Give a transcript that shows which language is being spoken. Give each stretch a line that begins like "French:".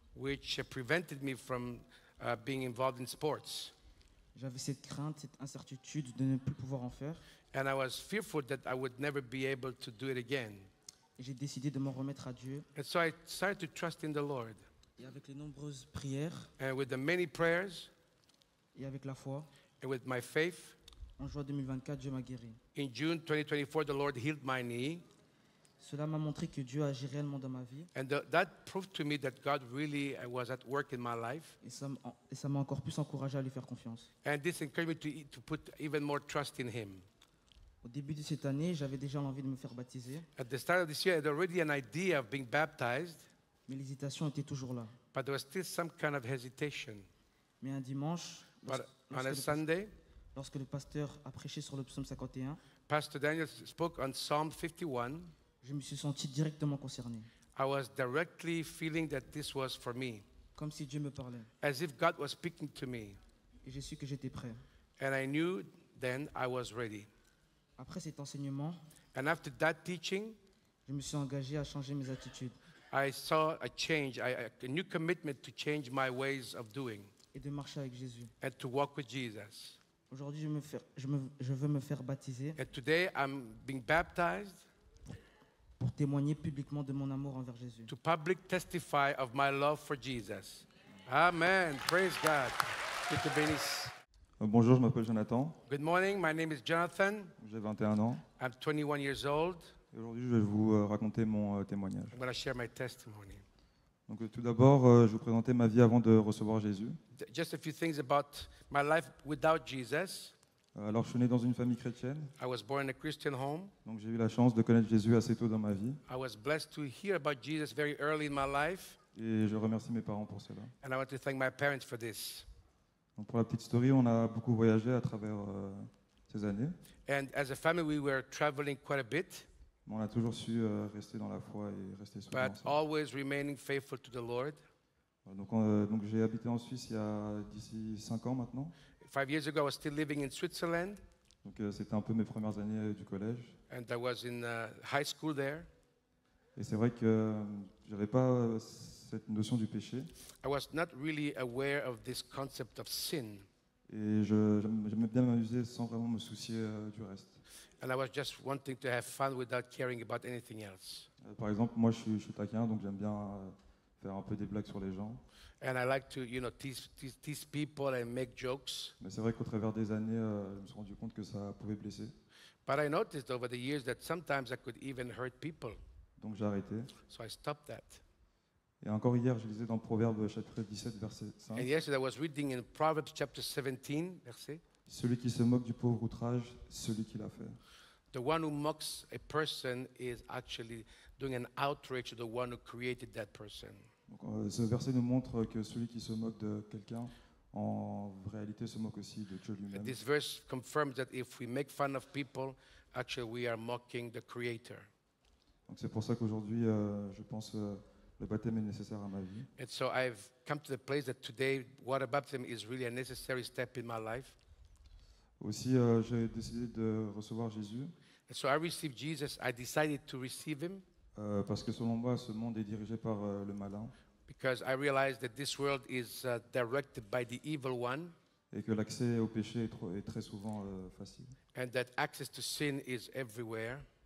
English: which prevented me from being involved in sports.
French: J'avais cette crainte, cette incertitude de ne plus pouvoir en faire.
English: And I was fearful that I would never be able to do it again.
French: Et j'ai décidé de m'en remettre à Dieu.
English: And so I started to trust in the Lord.
French: Et avec les nombreuses prières
English: And with the many prayers
French: et avec la foi,
English: and with my faith,
French: en juin 2024, Dieu m'a guéri.
English: in June 2024, the Lord healed my knee.
French: Cela m'a montré que Dieu agit réellement dans ma vie.
English: And that proved to me that God really was at work in my life.
French: Et ça m'a encore plus encouragé à lui faire confiance.
English: And this encouraged me to put even more trust in Him.
French: Au début de cette année, j'avais déjà l'envie de me faire baptiser,
English: At the start of this year, I had already an idea of being baptized,
French: mais l'hésitation était toujours là.
English: but there was still some kind of hesitation.
French: Mais un dimanche,
English: But on a
French: lorsque,
English: Sunday,
French: lorsque le pasteur a prêché sur le psaume 51,
English: Pastor Daniel spoke on Psalm 51.
French: je me suis senti directement concerné,
English: I was directly feeling that this was for me,
French: comme si Dieu me parlait.
English: as if God was speaking to me.
French: Et j'ai su que j'étais prêt.
English: And I knew then I was ready.
French: Après cet enseignement,
English: And after that teaching,
French: je me suis engagé à changer mes attitudes
English: I saw a change, a new commitment to change my ways of doing
French: et de marcher avec Jésus.
English: and to walk with Jesus.
French: Aujourd'hui, je veux me faire baptiser
English: And today I'm being baptized
French: pour témoigner publiquement de mon amour envers Jésus.
English: to public testify of my love for Jesus. Amen. Praise God. Good to be this.
French: Bonjour, je m'appelle Jonathan,
English: Good morning. My name is Jonathan.
French: j'ai 21 ans
English: I'm 21 years old.
French: et aujourd'hui je vais vous raconter mon témoignage.
English: I'm going to share my testimony.
French: Donc, tout d'abord, je vais vous présenter ma vie avant de recevoir Jésus.
English: Just a few things about my life without Jesus.
French: Alors je suis né dans une famille chrétienne,
English: I was born in a Christian home.
French: donc j'ai eu la chance de connaître Jésus assez tôt dans ma vie
English: I was blessed to hear about Jesus very early in my life,
French: et je remercie mes parents pour cela.
English: and I want to thank my parents for this.
French: Donc, pour la petite story, on a beaucoup voyagé à travers ces années,
English: And as a family, we were traveling quite a bit,
French: mais on a toujours su rester dans la foi et rester soudés
English: but
French: ensemble.
English: always remaining faithful to the Lord.
French: Donc j'ai habité en Suisse il y a d'ici 5 ans maintenant.
English: 5 years ago, I was still living in Switzerland,
French: Donc c'était un peu mes premières années du collège.
English: and I was in high school there.
French: Et c'est vrai que j'avais pas cette notion du péché.
English: I was not really aware of this concept of sin,
French: Et j'aimais bien m'amuser sans vraiment me soucier du reste.
English: and I was just wanting to have fun without caring about anything else.
French: Par exemple, moi je suis taquin, donc j'aime bien faire un peu des blagues sur les gens.
English: And I like to, tease people and make jokes.
French: Mais c'est vrai qu'au travers des années, je me suis rendu compte que ça pouvait blesser.
English: But I noticed over the years that sometimes I could even hurt people.
French: Donc j'ai arrêté.
English: So I stopped that.
French: Et encore hier, je lisais dans Proverbe chapitre 17, verset 5.
English: And yesterday I was reading in Proverbs chapter 17, verset.
French: Celui qui se moque du pauvre outrage, celui qui l'a fait.
English: The one who mocks a person is actually doing an outrage to the one who created that person.
French: Donc, ce verset nous montre que celui qui se moque de quelqu'un, en réalité, se moque aussi de Dieu
English: And
French: lui-même.
English: this verse confirms that if we make fun of people, actually we are mocking the Creator.
French: Donc c'est pour ça qu'aujourd'hui, je pense le baptême est nécessaire à ma vie.
English: And so I've come to the place that today water baptism is really a necessary step in my life.
French: Aussi, j'ai décidé de recevoir Jésus
English: And so I received Jesus. I decided to receive him
French: parce que selon moi, ce monde est dirigé par le malin
English: because I realized that this world is directed by the evil one,
French: et que l'accès au péché est très souvent facile.
English: and that access to sin is everywhere.